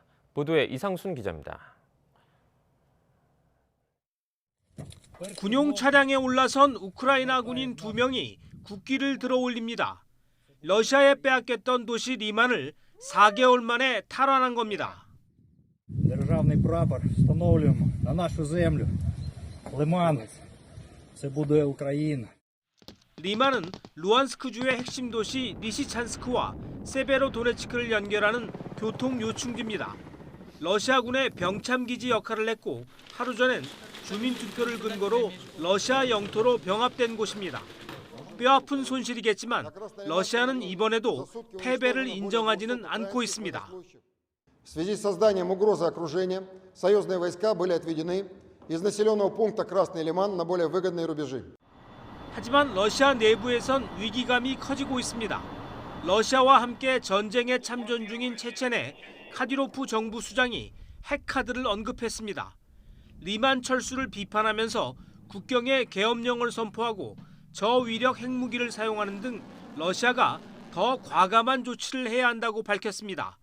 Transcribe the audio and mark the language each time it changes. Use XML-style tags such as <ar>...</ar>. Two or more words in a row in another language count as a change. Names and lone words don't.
<ko>보도에 이상순 기자입니다. 군용 차량에 올라선 우크라이나 군인 2명이 국기를 들어 올립니다. 러시아에 빼앗겼던 도시 리만을 4개월 만에 탈환한 겁니다.</ko> <uk>Державний прапор встановлюємо на нашу землю. Лиман. Це буде Україна.</uk> <ko>리만은 루안스크주의 핵심 도시 리시찬스크와 세베로도네츠크를 연결하는 교통 요충지입니다. 러시아군의 병참기지 역할을 했고 하루 전엔 주민 투표를 근거로 러시아 영토로 병합된 곳입니다. 뼈아픈 손실이겠지만 러시아는 이번에도 패배를 인정하지는 않고 있습니다.</ko> <ru>В связи с созданием угрозы окружения, союзные войска были отведены из населенного пункта Красный Лиман на более выгодные рубежи.</ru> <ko>하지만 러시아 내부에선 위기감이 커지고 있습니다. 러시아와 함께 전쟁에 참전 중인 체첸의 카디로프 정부 수장이 핵카드를 언급했습니다. 리만 철수를 비판하면서 국경에 계엄령을 선포하고 저위력 핵무기를 사용하는 등 러시아가 더 과감한 조치를 해야 한다고 밝혔습니다.</ko>